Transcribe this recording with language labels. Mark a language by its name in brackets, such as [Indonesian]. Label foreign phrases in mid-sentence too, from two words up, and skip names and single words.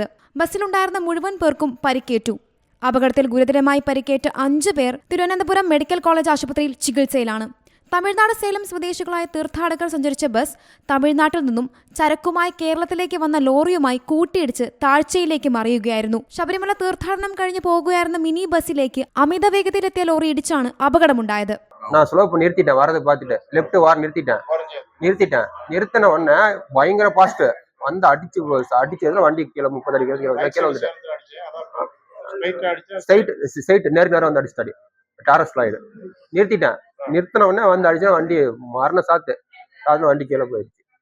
[Malayalam] ബസ്സിലുണ്ടായിരുന്ന മുഴുവൻ പേർക്കും പരിക്കേറ്റു. അപകടത്തിൽ ഗുരുതരമായി പരിക്കേറ്റ 5 പേർ തിരുവനന്തപുരം മെഡിക്കൽ കോളേജ് ആശുപത്രിയിൽ ചികിത്സയിലാണ്. തമിഴ്നാട് സേലം സ്വദേശികളായ തീർത്ഥാടകർ സഞ്ചരിച്ച ബസ് തമിഴ്നാട്ടിൽ നിന്നും ചരക്കുമായി കേരളത്തിലേക്ക് വന്ന ലോറിയുമായി കൂട്ടിയിടിച്ച് താഴ്ചയിലേക്ക് മറിയുകയായിരുന്നു. ശബരിമല തീർത്ഥാടനം കഴിഞ്ഞ് പോകുകയായിരുന്ന മിനി ബസ്സിലേക്ക് അമിത വേഗതയിലെത്തിയ ലോറി ഇടിച്ചാണ് അപകടമുണ്ടായത്. [Tamil] நிறுத்தின உடனே பயங்கர பாஸ்ட் வந்து அடிச்சதுல வண்டி கீழே 30 அடி கீழே வந்துட்டு ஸ்ட்ரைட் நேரம் வந்து அடிச்சுட்டாடி டாரஸ் ஸ்லைடு நிறுத்தின உடனே வந்து அடிச்சா வண்டி மரண சாத்து வண்டி கீழே போயிடுச்சு.